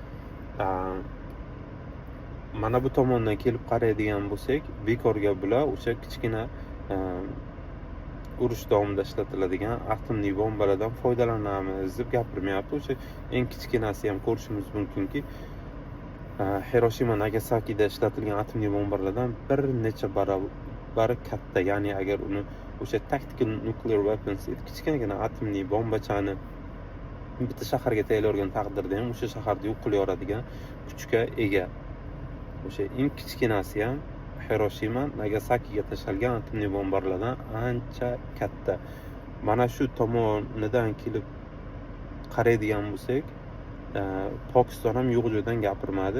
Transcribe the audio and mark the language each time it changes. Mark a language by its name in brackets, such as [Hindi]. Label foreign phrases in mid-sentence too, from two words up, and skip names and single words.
[Uzbek] Mana bu tomondan kelib qaraydigan bo'lsak, bekorga bular o'sha kichkina urush davomida ishlatiladigan atomli bombalardan foydalanamiz deb gapirmayapti. O'sha eng kichkinasi ham ko'rishimiz mumkinki, Hiroshima Nagasakida ishlatilgan atomli bombalardan bir necha baravari katta. Ya'ni agar uni o'sha [English] tactical nuclear weapons, [Uzbek] kichkinagina atomli bombachani bitta shaharga tayyorlagan taqdirda ham o'sha shaharni yo'q qila oladigan kuchga ega. O'sha eng kichkinasi ham Hiroshima Nagasakiga tashalgan atomli bombalardan ancha katta. Mana shu tomonidan kelib qaraydigan bo'lsak, Pokiston ham yo'q joydan gapirmadi.